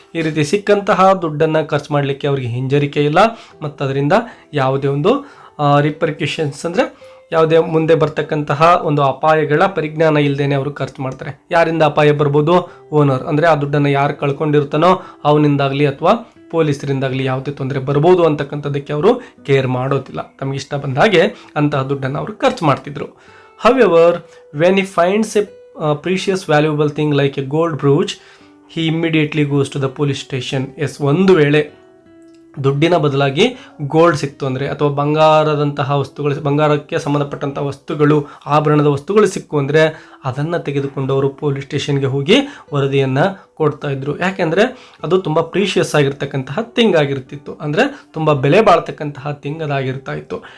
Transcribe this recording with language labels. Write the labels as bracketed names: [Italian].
[Kannada] ಈ ರೀತಿ ಸಿಕ್ಕಂತಹ ದುಡ್ಡನ್ನು ಖರ್ಚು ಮಾಡಲಿಕ್ಕೆ ಅವರಿಗೆ ಹಿಂಜರಿಕೆ ಇಲ್ಲ ಮತ್ತು ಅದರಿಂದ ಯಾವುದೇ ಒಂದು ರಿಪ್ರಿಕ್ಯೂಷನ್ಸ್ ಅಂದರೆ ಯಾವುದೇ ಮುಂದೆ ಬರ್ತಕ್ಕಂತಹ ಒಂದು ಅಪಾಯಗಳ ಪರಿಜ್ಞಾನ ಇಲ್ಲದೇನೆ ಅವರು ಖರ್ಚು ಮಾಡ್ತಾರೆ. ಯಾರಿಂದ ಅಪಾಯ ಬರ್ಬೋದು? ಓನರ್ ಅಂದರೆ ಆ ದುಡ್ಡನ್ನು ಯಾರು ಕಳ್ಕೊಂಡಿರ್ತಾನೋ ಅವನಿಂದಾಗಲಿ ಅಥವಾ ಪೊಲೀಸರಿಂದಾಗಲಿ ಯಾವುದೇ ತೊಂದರೆ ಬರ್ಬೋದು ಅಂತಕ್ಕಂಥದ್ದಕ್ಕೆ ಅವರು ಕೇರ್ ಮಾಡೋದಿಲ್ಲ. ತಮಗೆ ಇಷ್ಟ ಬಂದ ಹಾಗೆ ಅಂತಹ ದುಡ್ಡನ್ನು ಅವರು ಖರ್ಚು ಮಾಡ್ತಿದ್ರು. [English] However, when he finds a precious valuable thing like a gold brooch, he immediately goes to the police station. [Kannada] S, ಒಂದು ವೇಳೆ ದುಡ್ಡಿನ ಬದಲಾಗಿ ಗೋಲ್ಡ್ ಸಿಕ್ತು ಅಂದರೆ ಅಥವಾ ಬಂಗಾರದಂತಹ ವಸ್ತುಗಳು, ಬಂಗಾರಕ್ಕೆ ಸಂಬಂಧಪಟ್ಟಂಥ ವಸ್ತುಗಳು, ಆಭರಣದ ವಸ್ತುಗಳು ಸಿಕ್ಕು ಅಂದರೆ ಅದನ್ನು ತೆಗೆದುಕೊಂಡು ಅವರು ಪೊಲೀಸ್ ಸ್ಟೇಷನ್ಗೆ ಹೋಗಿ ವರದಿಯನ್ನು ಕೊಡ್ತಾ ಇದ್ರು. ಯಾಕೆಂದರೆ ಅದು ತುಂಬ ಪ್ರೀಷಿಯಸ್ ಆಗಿರ್ತಕ್ಕಂತಹ ಥಿಂಗ್ ಆಗಿರ್ತಿತ್ತು, ಅಂದರೆ ತುಂಬ ಬೆಲೆ ಬಾಳ್ತಕ್ಕಂತಹ ಥಿಂಗ್ ಅದಾಗಿರ್ತಾ ಇತ್ತು.